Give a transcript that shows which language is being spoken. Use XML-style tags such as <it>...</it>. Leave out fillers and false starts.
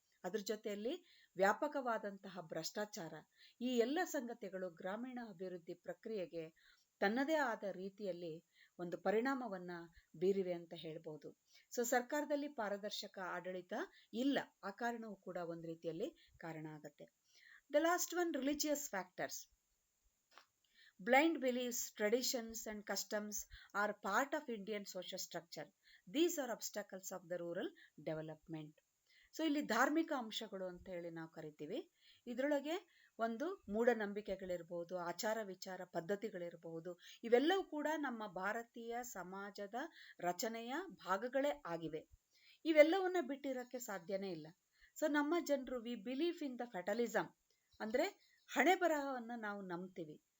<kn>ಅದ್ರ ಜೊತೆಯಲ್ಲಿ ವ್ಯಾಪಕವಾದಂತಹ ಭ್ರಷ್ಟಾಚಾರ, ಈ ಎಲ್ಲ ಸಂಗತಿಗಳು ಗ್ರಾಮೀಣ ಅಭಿವೃದ್ಧಿ ಪ್ರಕ್ರಿಯೆಗೆ ತನ್ನದೇ ಆದ ರೀತಿಯಲ್ಲಿ ಒಂದು ಪರಿಣಾಮವನ್ನ ಬೀರಿವೆ ಅಂತ ಹೇಳ್ಬೋದು.</kn> <en>so</en> <kn>ಸರ್ಕಾರದಲ್ಲಿ ಪಾರದರ್ಶಕ ಆಡಳಿತ ಇಲ್ಲ, ಆ ಕಾರಣವೂ ಕೂಡ ಒಂದು ರೀತಿಯಲ್ಲಿ ಕಾರಣ ಆಗತ್ತೆ.</kn> <en>The last one, religious factors. Blind beliefs, traditions and customs are part of Indian social structure. These are obstacles of the rural development. So</en> <kn>ಇಲ್ಲಿ ಧಾರ್ಮಿಕ ಅಂಶಗಳು ಅಂತ ಹೇಳಿ ನಾವು ಕರಿತೀವಿ. ಇದರೊಳಗೆ ಒಂದು ಮೂಢನಂಬಿಕೆಗಳಿರ್ಬೋದು, ಆಚಾರ ವಿಚಾರ ಪದ್ಧತಿಗಳಿರಬಹುದು, ಇವೆಲ್ಲವೂ ಕೂಡ ನಮ್ಮ ಭಾರತೀಯ ಸಮಾಜದ ರಚನೆಯ ಭಾಗಗಳೇ ಆಗಿವೆ. ಇವೆಲ್ಲವನ್ನ ಬಿಟ್ಟಿರಕ್ಕೆ ಸಾಧ್ಯನೇ ಇಲ್ಲ.</kn> <en>so</en> <kn>ನಮ್ಮ ಜನರು</kn> <en>we believe in the fatalism,</en> <kn>ಅಂದ್ರೆ ಹಣೆ ಬರಹವನ್ನ ನಾವು ನಂಬ್ತೀವಿ.</kn>